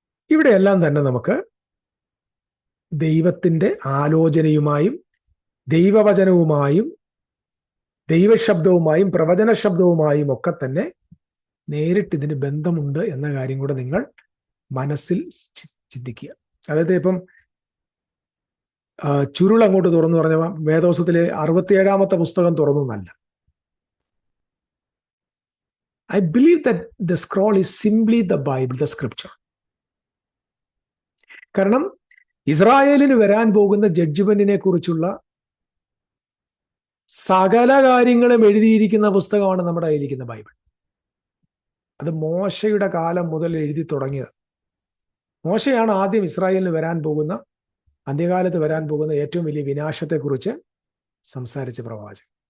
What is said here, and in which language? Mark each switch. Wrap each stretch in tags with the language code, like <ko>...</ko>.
<ml>ഇവിടെയെല്ലാം തന്നെ നമുക്ക് ദൈവത്തിൻ്റെ ആലോചനയുമായും ദൈവവചനവുമായും ദൈവശബ്ദവുമായും പ്രവചന ശബ്ദവുമായും ഒക്കെ തന്നെ നേരിട്ട് ഇതിന് ബന്ധമുണ്ട് എന്ന കാര്യം കൂടെ നിങ്ങൾ മനസ്സിൽ ചിന്തിക്കുക. അതായത് ഇപ്പം ചുരുൾ അങ്ങോട്ട് തുറന്നു പറഞ്ഞ വേദോസത്തിലെ 67-ാമത്തെ പുസ്തകം തുറന്നു എന്നല്ല.</ml> <en>I believe that the scroll is simply the Bible, the scripture.</en> <ml>കാരണം ഇസ്രായേലിന് വരാൻ പോകുന്ന ജഡ്ജ്മെന്റിനെ കുറിച്ചുള്ള സകല കാര്യങ്ങളും എഴുതിയിരിക്കുന്ന പുസ്തകമാണ് നമ്മുടെ കയ്യിലിരിക്കുന്ന ബൈബിൾ. അത് മോശയുടെ കാലം മുതൽ എഴുതി തുടങ്ങിയത്. മോശയാണ് ആദ്യം ഇസ്രായേലിന് വരാൻ പോകുന്ന, അന്ത്യകാലത്ത് വരാൻ പോകുന്ന ഏറ്റവും വലിയ വിനാശത്തെക്കുറിച്ച് സംസാരിച്ച പ്രവാചകൻ.</ml>